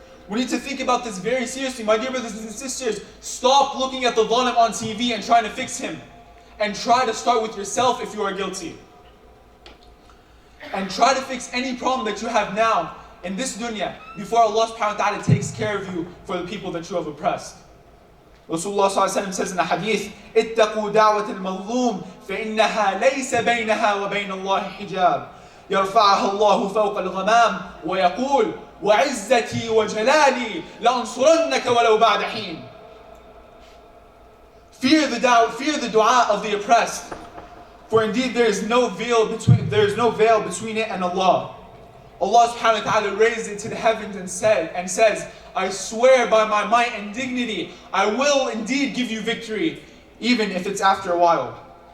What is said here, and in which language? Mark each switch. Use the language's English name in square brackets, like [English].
[English] We need to think about this very seriously. My dear brothers and sisters, stop looking at the zalim on TV and trying to fix him. And try to start with yourself if you are guilty. And try to fix any problem that you have now in this dunya before Allah subhanahu wa ta'ala takes care of you for the people that you have oppressed. Rasulullah sallallahu alaihi wasallam says in a hadith, [Arabic] اتقوا دعوة المظلوم فإنها ليس بينها وبين الله حجاب يرفعها الله فوق الغمام ويقول وعزتي وجلالي لأنصرنك ولو بعد حين. [English] Fear the dua of the oppressed, for indeed there is no veil between it and Allah. Allah subhanahu wa ta'ala raised it to the heavens and says, I swear by my might and dignity, I will indeed give you victory, even if it's after a while.